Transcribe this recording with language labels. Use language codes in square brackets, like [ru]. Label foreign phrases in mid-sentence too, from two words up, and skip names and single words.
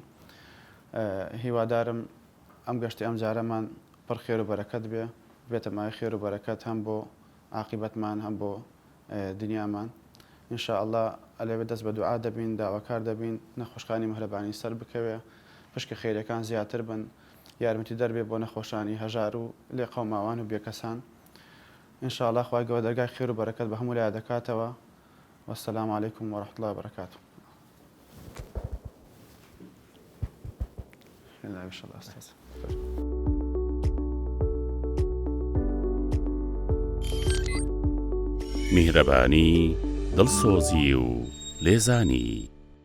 [ckb] هیوادارم ئەم گەشتی ئەم جارەمان پڕ خێر و بەرەکەت بێتە مای خێر و بەرەکەت هەم بۆ عاقبەتمان هەم بۆ دنیامان. ئینشاءالله ئەلێوێ دەست بە دوعا دەبین، داواکار دەبین نەخۆشخانەی میهرەبانی سەر بکەوێ، پشکە خێرەکان زیاتر بن، یارمەتی دەربێ بۆ نەخۆشانی هەژار و لێ قەوماوان و بێکەسان. ئینشاءالله خوای گەورە دەرگای خێر و بەرەکەت بە هەموو لای دەکاتەوە. [ar] والسلام عليكم ورحمة الله وبركاته. إن شاء الله أستاذ. [ckb] میهرەبانی دڵسۆزی و لێزانی